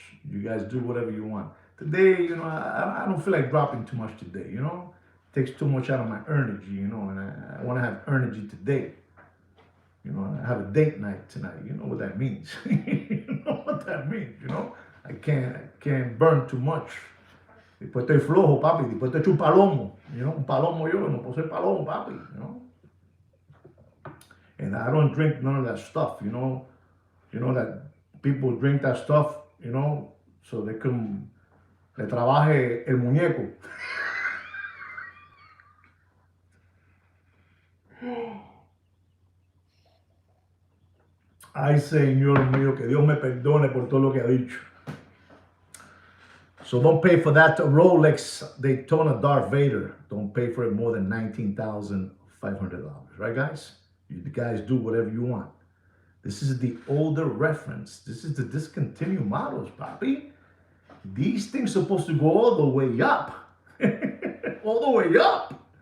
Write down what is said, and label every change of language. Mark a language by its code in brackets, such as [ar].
[en] You guys do whatever you want. Today, I don't feel like dropping too much today, It takes too much out of my energy, and I want to have energy today. I have a date night tonight. You know what that means. You know what that means, I can't burn too much. [es] Después estoy flojo, papi. Después estoy hecho un palomo. Un palomo yo, no puedo ser palomo, papi, [en] And I don't drink none of that stuff, that people drink that stuff, so they can [es] le trabaje el muñeco. Ay, Señor mío, que Dios me perdone por todo lo que ha dicho. [en] So don't pay for that Rolex Daytona Darth Vader. Don't pay for it more than $19,500. Right, guys? You guys do whatever you want. This is the older reference. This is the discontinued models, papi. These things are supposed to go all the way up. All the way up.